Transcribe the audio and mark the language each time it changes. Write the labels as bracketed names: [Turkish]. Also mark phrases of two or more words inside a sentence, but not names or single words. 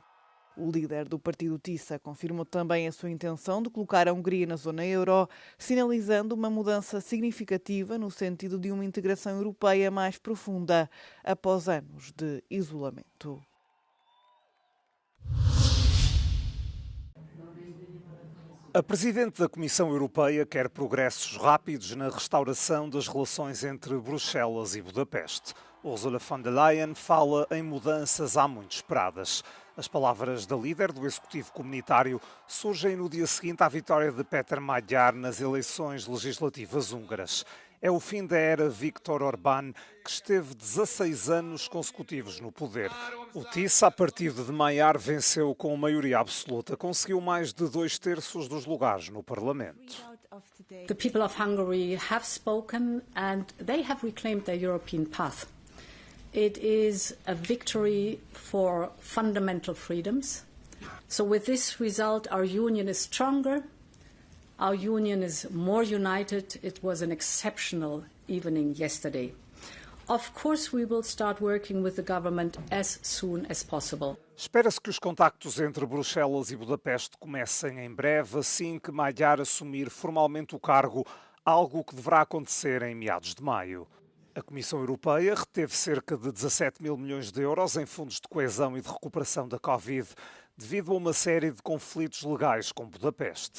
[Portuguese] O líder do partido TISA confirmou também a sua intenção de colocar a Hungria na zona euro, sinalizando uma mudança significativa no sentido de uma integração europeia mais profunda após anos de isolamento. A Presidente da Comissão Europeia quer progressos rápidos na restauração das relações entre Bruxelas e Budapeste. Ursula von der Leyen fala em mudanças há muito esperadas. As palavras da líder do Executivo Comunitário surgem no dia seguinte à vitória de Peter Magyar nas eleições legislativas húngaras. É o fim da era Viktor Orbán, que esteve 16 anos consecutivos no poder. O TISA, a partido de Magyar, venceu com maioria absoluta. Conseguiu mais de 2/3 dos lugares no Parlamento. [English] The people of Hungary have spoken and they have reclaimed their European path. It is a victory for fundamental freedoms. So with this result, our union is stronger. Our union is more united. It was an exceptional evening yesterday. Of course, we will start working with the government as soon as possible. [Portuguese] Espera-se que os contactos entre Bruxelas e Budapeste comecem em breve, assim que Magyar assumir formalmente o cargo, algo que deverá acontecer em meados de maio. A Comissão Europeia reteve cerca de 17 mil milhões de euros em fundos de coesão e de recuperação da Covid, devido a uma série de conflitos legais com Budapeste.